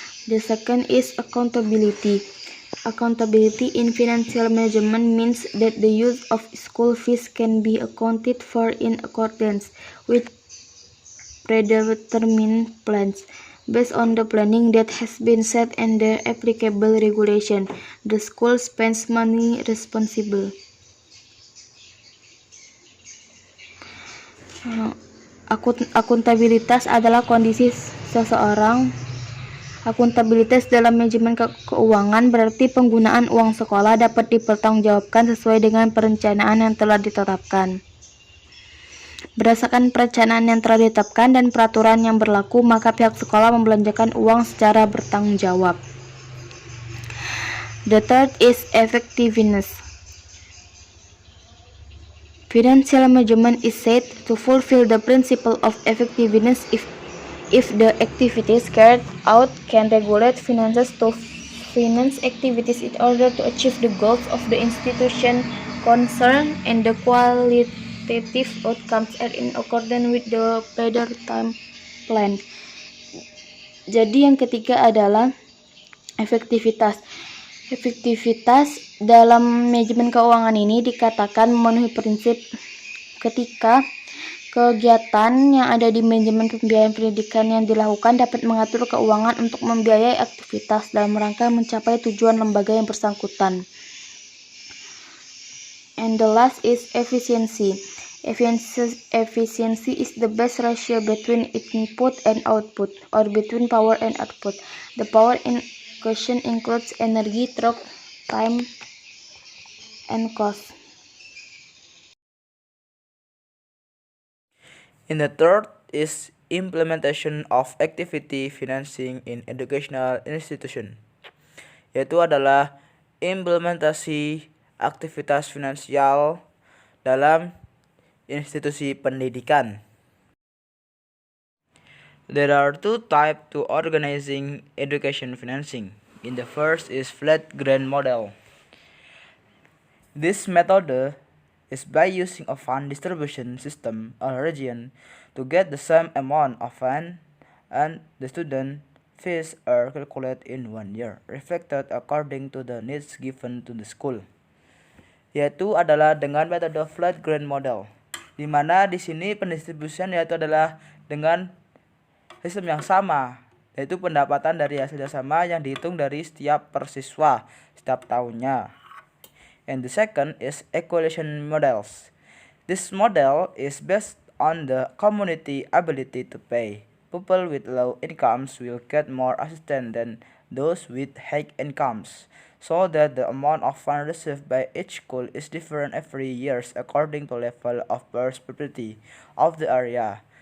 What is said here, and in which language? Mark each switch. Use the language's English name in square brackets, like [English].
[English] The second is accountability. Accountability in financial management means that the use of school fees can be accounted for in accordance with predetermined plans. Based on the planning that has been set and the applicable regulation, the school spends money responsible. [Indonesian] Akuntabilitas adalah kondisi seseorang. Akuntabilitas dalam manajemen keuangan berarti penggunaan uang sekolah dapat dipertanggungjawabkan sesuai dengan perencanaan yang telah ditetapkan. Berdasarkan perencanaan yang telah ditetapkan dan peraturan yang berlaku, maka pihak sekolah membelanjakan uang secara bertanggung jawab. [English] The third is effectiveness. Financial management is said to fulfill the principle of effectiveness if the activities carried out can regulate finances to finance activities in order to achieve the goals of the institution concerned and the qualitative outcomes are in accordance with the predetermined plan. [Indonesian] Jadi yang ketiga adalah efektivitas. Efektivitas dalam manajemen keuangan ini dikatakan memenuhi prinsip ketika kegiatan yang ada di manajemen pembiayaan pendidikan yang dilakukan dapat mengatur keuangan untuk membiayai aktivitas dalam rangka mencapai tujuan lembaga yang bersangkutan. [English] And the last is efficiency. Efficiency is the best ratio between input and output, or between power and output. The power in question includes energy, truck, time, and cost. And the third is implementation of activity financing in educational institution, [Indonesian] yaitu adalah implementasi aktivitas finansial dalam institusi pendidikan. [English] There are two types to organizing education financing. In the first is flat grant model. This method is by using a fund distribution system or region to get the same amount of fund, and the student fees are calculated in 1 year, reflected according to the needs given to the school. [Indonesian] Yaitu adalah dengan metode flat grant model, di mana di sini pendistribusian yaitu adalah dengan sistem yang sama, yaitu pendapatan dari hasil sama yang dihitung dari setiap persiswa setiap tahunnya. [English] And the second is equalization models. This model is based on the community ability to pay. People with low incomes will get more assistance than those with high incomes, so that the amount of funds received by each school is different every year according to level of prosperity of the area.